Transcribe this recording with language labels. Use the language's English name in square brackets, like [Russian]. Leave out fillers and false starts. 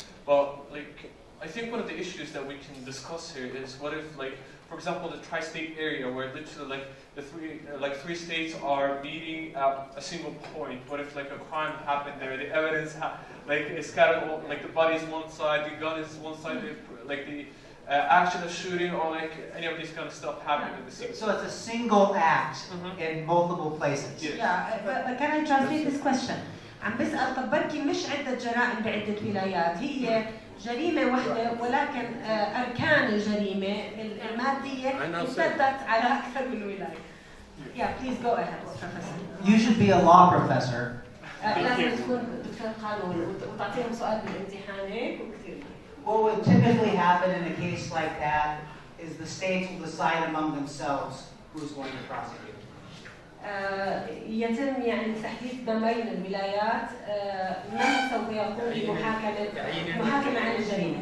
[English] But like, I think one of the issues that we can discuss here is what if, like, for example, the tri-state area where literally like the three states are meeting at a single point. What if like a crime happened there? The evidence like is scattered, like the body is one side, the gun is one side, like the action of shooting or like any of these kind of stuff happening at the same time. So it's a single act in multiple places. Yes. But can I translate this question? [Arabic] عم بسأل طب بركي مش عدة جرائم بعدة ولايات، هي جريمة واحدة ولكن أركان الجريمة المادية امتدت على أكثر من ولاية. [English] Yeah, please go ahead, Professor. You should be a law professor. [Arabic] لازم تكون دكتور قانون وتعطيهم سؤال بالامتحان هيك وكثير. [English] What would typically happen in a case like that is the states will decide among themselves who's going to prosecute. [Arabic] يتم يعني تحديد ما بين الولايات من سوف يقوم بمحاكمة عن الجريمة.